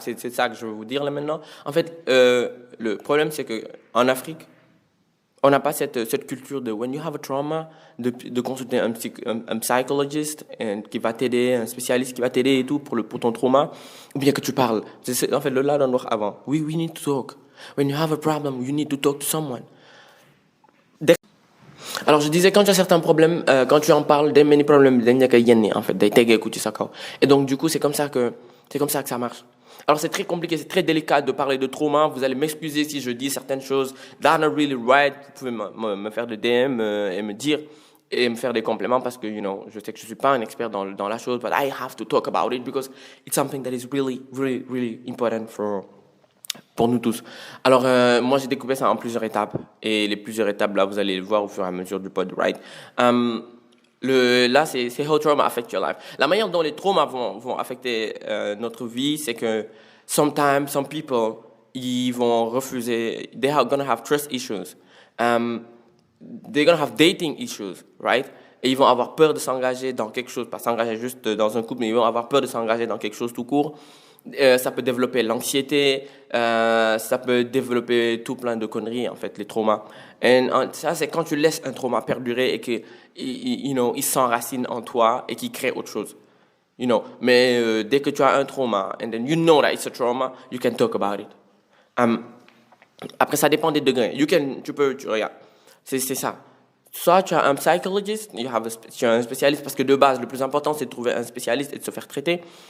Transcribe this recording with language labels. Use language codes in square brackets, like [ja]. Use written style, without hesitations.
[fr] C'est ça que je veux vous dire là maintenant. En fait, le problème c'est qu'en Afrique, on n'a pas cette culture de [en] when you have a trauma, [fr] de consulter un psychologist qui va t'aider, un spécialiste qui va t'aider et tout pour ton trauma, ou bien que tu parles. En fait, le là dans noir avant. [en] We need to talk. When you have a problem, you need to talk to someone. [fr] Alors je disais, quand tu as certains problèmes, quand tu en parles, des many problèmes, en fait, et donc du coup c'est comme ça que ça marche. Alors c'est très compliqué, c'est très délicat de parler de trauma. Vous allez m'excuser si je dis certaines choses [en] that are not really right. [fr] Vous pouvez me faire des DM et me dire et me faire des compléments parce que je sais que je suis pas un expert dans la chose, [en] but I have to talk about it because it's something that is really really really important [fr] pour nous tous. Alors, moi, j'ai découpé ça en plusieurs étapes. Et les plusieurs étapes, là, vous allez le voir au fur et à mesure du pod, [en] right? [fr] Là, c'est [en] how trauma affect your life. [fr] La manière dont les traumas vont affecter notre vie, c'est que [en] sometimes, some people, [fr] ils vont refuser, [en] they are gonna have trust issues. They're gonna have dating issues, right? [fr] Et ils vont avoir peur de s'engager dans quelque chose, pas s'engager juste dans un couple, mais ils vont avoir peur de s'engager dans quelque chose tout court. Ça peut développer l'anxiété, ça peut développer tout plein de conneries, en fait, les traumas. Et ça, c'est quand tu laisses un trauma perdurer et qu'il il s'enracine en toi et qu'il crée autre chose. Mais dès que tu as un trauma, [en] and then you know that it's a trauma, you can talk about it. [fr] Après, ça dépend des degrés. Tu regardes, c'est ça. Soit tu as un psychologist, tu as un spécialiste, parce que de base, le plus important, c'est de trouver un spécialiste et de se faire traiter.